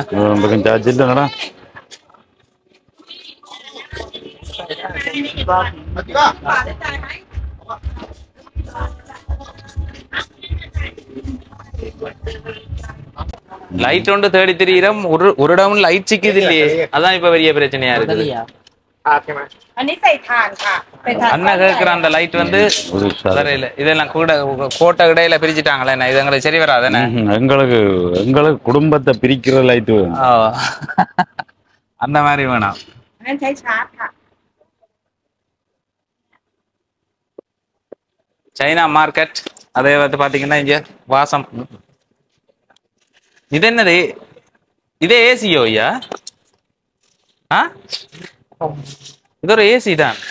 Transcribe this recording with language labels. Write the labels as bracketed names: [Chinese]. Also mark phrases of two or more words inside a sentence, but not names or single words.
[Tamil] சார்ஜ் இல்லைங்கடா. லைட் ஒன்று தேடி திரியிறம் ஒரு இடமும் லைட் சிக்குது இல்லையே, அதான் இப்ப பெரிய பிரச்சனையா இருக்குது. [Thai] อันนี้ใส่ถ่านค่ะเป็นถ่าน [Tamil] அண்ணன் கேட்கிற அந்த லைட் வந்து சரியில்ல. இதெல்லாம் கூட கோட்டை இடையில பிரிச்சுட்டாங்களே, என்ன இது எங்களுக்கு சரி வராதுண்ணே. எங்களுக்கு எங்களுக்கு குடும்பத்தை பிரிக்கிற லைட் வேணும். அந்த மாதிரி வேணாம். [Thai] งั้นใช้ชาร์จค่ะ [Tamil] சைனா மார்க்கெட் அதே வந்து பாத்தீங்கன்னா இங்க வாசம். இது என்னது? இதே ஏசியோ ஐயா? இது ஒரு ஏசி தான்.